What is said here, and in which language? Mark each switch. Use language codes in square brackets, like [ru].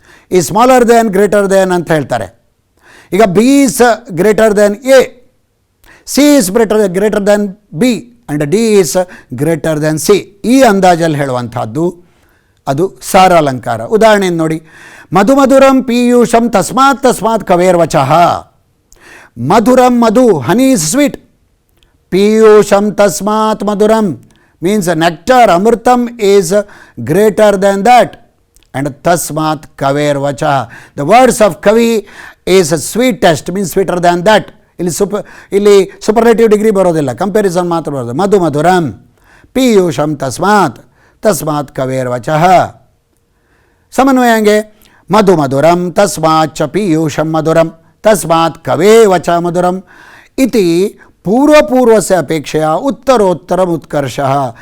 [en] ಈ smaller than greater than [kn] ಅಂತ ಹೇಳ್ತಾರೆ. [en] ಈಗ B is greater than A, C is greater than B and D is greater than C. [kn] ಈ ಅಂದಾಜಲ್ಲಿ ಹೇಳುವಂಥದ್ದು ಅದು ಸಾರಾಲಂಕಾರ. ಉದಾಹರಣೆ ನೋಡಿ, [sa] ಮಧುರಂ ಪೀಯೂಷಂ ತಸ್ಮಾತ್ ಕವೇರ್ವಚಃ. ಮಧುರಂ ಮಧು, [en] Honey is sweet. [sa] ಪೀಯೂಷಂ ತಸ್ಮಾತ್ ಮಧುರಂ, [en] means nectar, amritam is greater than that. And tasmat kaver vacha, the words of kavi is sweetest, means sweeter than that. [kn] ಇಲ್ಲಿ superlative degree ಬರೋದಿಲ್ಲ, comparison ಮಾತ್ರ ಬರೋದು. [sa] ಮಧು ಮಧುರಂ ಪೀಯೂಷಂ ತಸ್ಮಾತ್ ತಸ್ಮಾತ್ ಕವೇರ್ ವಚಃ. ಸಮನ್ವಯ ಹಂಗೆ ಮಧು ಮಧುರಂ ತಸ್ಮಾತ್ ಚ ಪೀಯೂಷಂ ಮಧುರಂ ತಸ್ಮಾತ್ ಕವೇ ವಚ ಮಧುರಂ ಇತಿ ಪೂರ್ವಪೂರ್ವಸ್ಯ ಅಪೇಕ್ಷೆಯ ಉತ್ತರೋತ್ತರಂ ಉತ್ಕರ್ಷಃ.